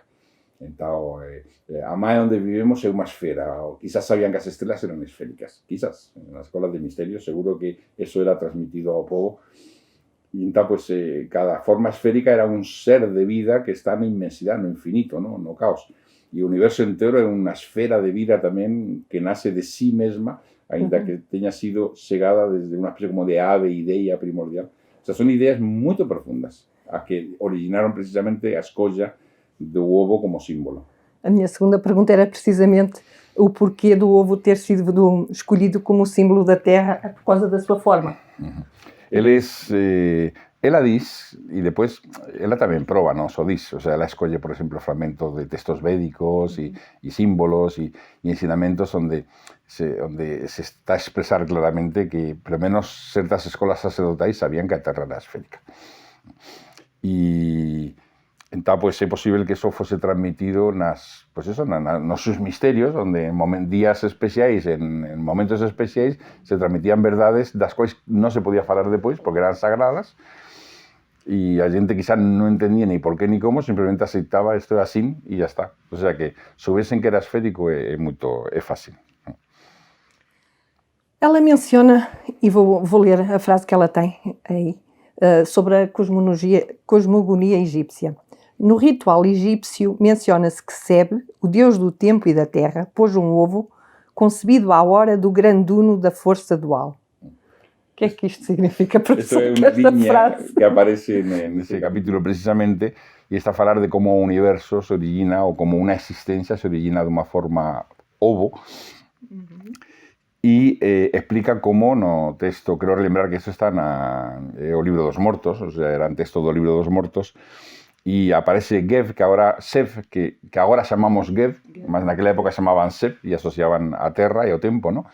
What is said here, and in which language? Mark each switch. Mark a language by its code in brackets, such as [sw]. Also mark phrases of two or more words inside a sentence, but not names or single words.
[gl] Entón, a máis onde vivemos é unha esfera, ou quizás sabían que as estrelas eran esféricas, quizás, nas escolas de misterios seguro que eso era transmitido ao povo, e entón, pues, cada forma esférica era un ser de vida que está na inmensidade, no infinito, no caos, e o universo entero é unha esfera de vida tamén que nace de si mesma, ainda que teña sido chegada desde unha especie como de ave, idea primordial. [es] O sea, [gl] son ideas moito profundas, a que originaron precisamente a escolla do ovo como símbolo. [pt] A minha segunda pergunta era precisamente o porquê do ovo ter sido escolhido como símbolo da Terra por causa da sua forma. [gl] Ela diz, e depois ela tamén proba, non só diz, [es] o sea, [gl] ela escolle, por exemplo, fragmentos de textos védicos e símbolos e ensinamentos onde se está a expresar claramente que, pelo menos, certas escolas sacerdotais sabían que a Terra era esférica. E entón, pues, é posible que eso fose transmitido nos seus misterios, onde en días especiais, en momentos especiais, se transmitían verdades das quais non se podía falar depois, porque eran sagradas, e a xente quizá non entendía ni por qué ni como, simplemente aceitaba isto é así e [es] ya está. O sea que, [gl] soubesen que era esférico é fácil. [pt] Ela menciona, e vou ler a frase que ela tem aí, sobre a cosmogonia egípcia. No ritual egípcio, menciona-se que Seb, o deus do tempo e da terra, pôs um ovo concebido à hora do grande uno da força dual. O que é que isto significa, professor? [gl] Isto é unha liña que aparece nese capítulo precisamente e está a falar de como o universo se origina ou como unha existencia se origina de unha forma ovo e explica como no texto, creo relembrar que isto está o libro dos mortos, [es] o sea, [gl] era un texto do libro dos mortos, e aparece Geb, que agora chamamos Geb, mas naquela época chamaban Seb e asociaban a terra e ao tempo, ¿no?